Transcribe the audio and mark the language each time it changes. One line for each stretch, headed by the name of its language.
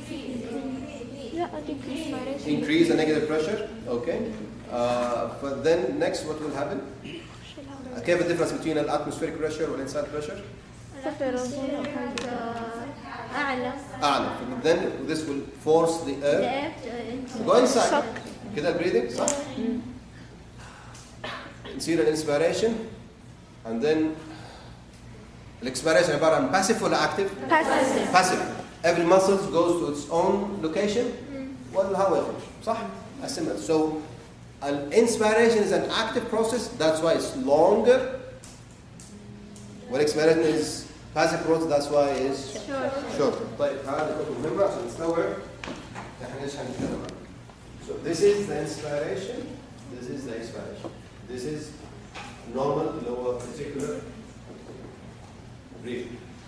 English: Increase the negative pressure. Okay. But then next what will happen?
Arabic: كيف
English: the difference between the atmospheric pressure and inside pressure?
Arabic: أعلى.
English: Then this will force the air to go inside.
Arabic: كده البريدنج صح؟ يصير الانسبيريشن
English: and then
Arabic: الاكسبيريشن عبارة عن
English: passive
Arabic: ولا
English: active؟ Passive. Every muscle goes to its own location.
Arabic: والهواء يخرج صح؟
English: Assimilate. So inspiration is an active process. That's why it's longer. والexpiration is passive process. That's why it's shorter.
Arabic: طيب هذه خطوة مهمة عشان نستوعب احنا ايش هنتكلم عنه.
English: So this is the inspiration. This is the expiration. This is normal lower particular breathing.